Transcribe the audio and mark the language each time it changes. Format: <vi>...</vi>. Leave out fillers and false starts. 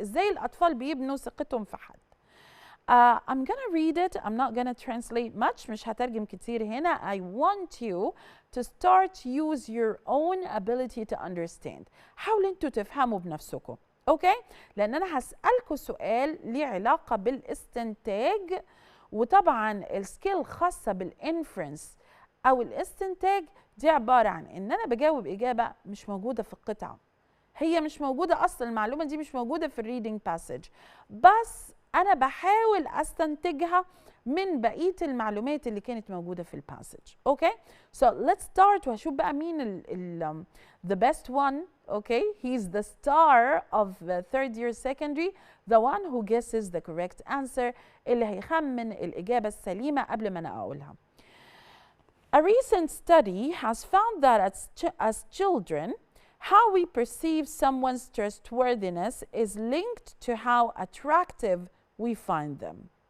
<ar>ازاي الاطفال بيبنوا ثقتهم في حد.</ar> <en>I'm gonna read it. I'm not gonna translate much.</en> <ar>مش هترجم كتير هنا.</ar> <en>I want you to start use your own ability to understand.</en> <ar>حاولوا انتوا تفهموا بنفسكم. اوكي؟ لان انا هسألكوا سؤال ليه علاقة بالاستنتاج، وطبعا السكيل خاصة بالانفرنس او الاستنتاج دي عبارة عن ان انا بجاوب اجابة مش موجودة في القطعة. هي مش موجودة اصلا، المعلومة دي مش موجودة في الريدنج باسج، بس انا بحاول استنتجها من بقية المعلومات اللي كانت موجودة في الباسج.</ar> <en>Okay? So let's start</en> <ar>وهشوف بقى مين</ar> <en>the best one. Okay? He's the star of third year secondary, the one who guesses the correct answer،</en> <ar>اللي هيخمن الإجابة السليمة قبل ما أنا أقولها.</ar> <en>A recent study has found that as children, how we perceive someone's trustworthiness is linked to how attractive we find them.</en>